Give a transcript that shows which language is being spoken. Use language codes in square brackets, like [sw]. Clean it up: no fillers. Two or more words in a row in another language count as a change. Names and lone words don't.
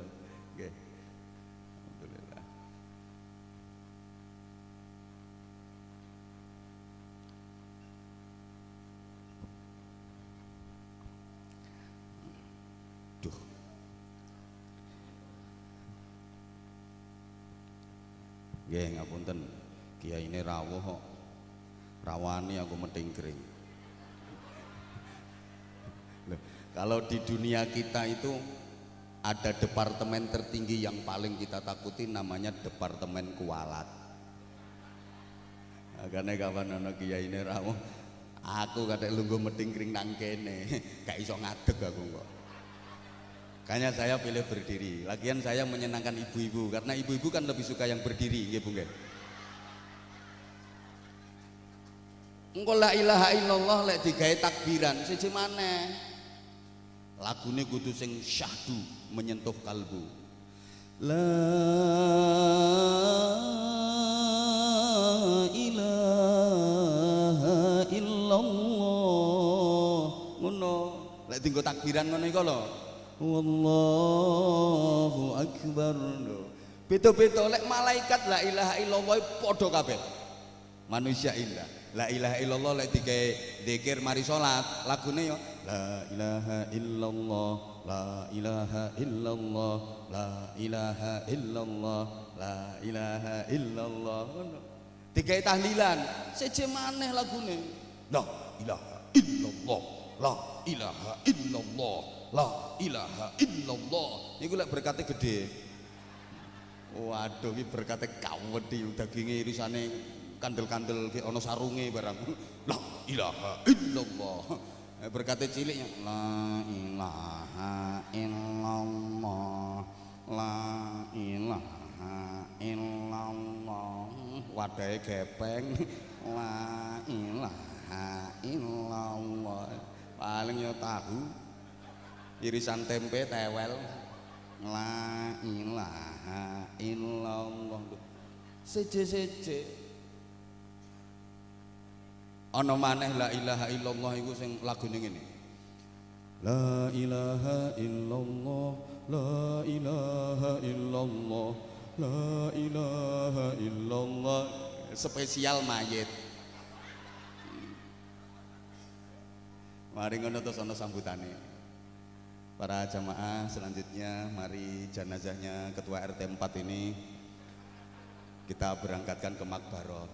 [jv] Nggih. Alhamdulillah. Duh. Nggih, ngapunten. Kiai ini rawuh kok. Rawani aku metingkring. [id] Kalau di dunia kita itu ada departemen tertinggi yang paling kita takuti namanya departemen kualat. [jv] Karena kapan ana kiai ini rawuh, aku katek lungguh metingkring nang kene, gak iso ngadeg aku kok. [id] Makanya saya pilih berdiri. Lagian saya menyenangkan ibu-ibu karena ibu-ibu kan lebih suka yang berdiri, [jv] nggih Bu nggih. Engko [ar] لا إله إلا الله [jv] lek digawe takbiran siji maneh. Lagune kudu sing syahdu [id] menyentuh kalbu. [ar] لا إله إلا الله. Ngono. [jv] Lek dienggo takbiran ngono iku lho. [ar] والله أكبر. [jv] Beda-beda lek malaikat [ar] لا إله إلا الله [jv] padha kabeh. [id] Manusia indah. [ar] لا إله إلا الله [jv] lek dike zikir mari salat, lagune yo [ar] لا إله إلا الله، لا إله إلا الله، لا إله إلا الله، لا إله إلا الله. [jv] Dike tahlilan, seje maneh lagune. [ar] لا إله إلا الله، لا إله إلا الله، لا إله إلا الله. [jv] Niku lek berkate gede. Waduh, iki berkate kawedi daginge irisane kandel-kandel ki ana sarunge barang. [ar] لا إله إلا الله. [jv] Berkate ciliknya [ar] لا إله إلا الله. لا إله إلا الله. [jv] Wadahe gepeng. [ar] لا إله إلا الله. [jv] Paling yo tahu. Irisan tempe tewel. [ar] لا إله إلا الله. [jv] Seje-seje ana maneh [ar] لا إله إلا الله [jv] iku sing lagune ngene. [ar] لا إله إلا الله، لا إله إلا الله، لا إله إلا الله. [id] Spesial mayit. [jv] Mari ngono terus ana sambutane. [id] Para jamaah selanjutnya mari jenazahnya ketua RT 4 ini kita berangkatkan ke makbarah.